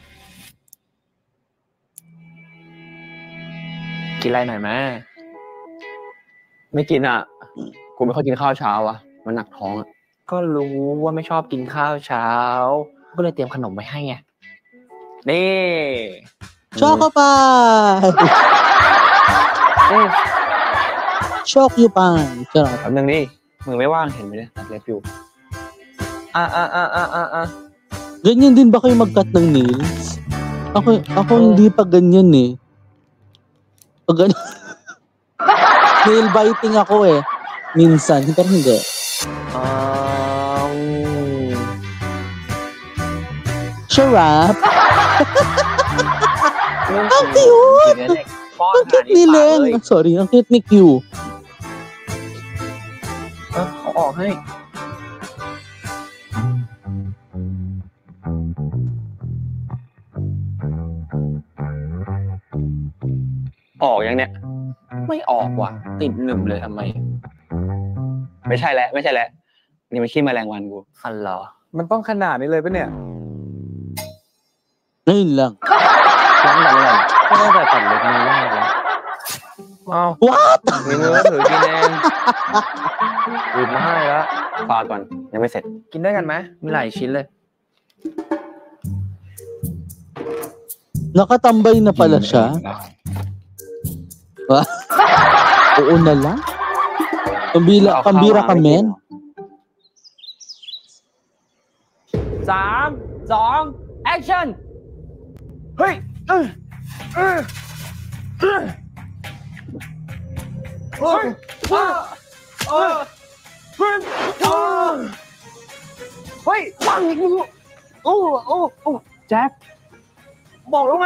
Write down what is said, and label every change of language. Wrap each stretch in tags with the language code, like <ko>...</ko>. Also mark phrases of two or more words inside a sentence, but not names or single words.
<th>กินอะไรหน่อยไหมไม่กินอ่ะ กูไม่ค่อยกินข้าวเช้าอ่ะ มันหนักท้องอ่ะ ก็รู้ว่าไม่ชอบกินข้าวเช้า ก็เลยเตรียมขนมไว้ให้ไง นี่ ช็อกเข้าไปช็อกอยู่ไปจ้ะ แป๊บนึงนี่มือไม่ว่างเห็นไหมเนี่ยตัดเล็บอยู่</th> <tl>Ganyan din ba kayo mag-cut ng nails? Ako hindi pa ganyan eh. Pag</tl> <en>nail biting</en> <tl>ako eh. Minsan, pero hindi. Sharap! Ang cute! Ang cute ni Len! Sorry, ang cute ni Q.</tl> <th>เอาออกให้ ออกยังเนี่ยไม่ออกว่ะติดหนึบเลยทำไมไม่ใช่แล้วนี่มันขี้แมลงวันกูอันเหรอ มันต้องขนาดนี้เลยปะเนี่ย</th> <tl>Ngayon lang.</tl> <th>ล้างแบบอะไรก็ตั้งแต่ตัดเล็บมือแรกแล้วอ้าว</th> <en>What?</en> <th>มีมือถือกินเองหยิบมาให้แล้วฝากก่อนยังไม่เสร็จกินได้กันไหมมีหลายชิ้นเลย</th> <tl>Nakatambay na pala siya. Oo na lang. Pambira ka, men.</tl> <th>3, 2 action เฮ้ยเฮ้ยว่างอีกมึงโอ้แจ็คบอกแล้วไง</th>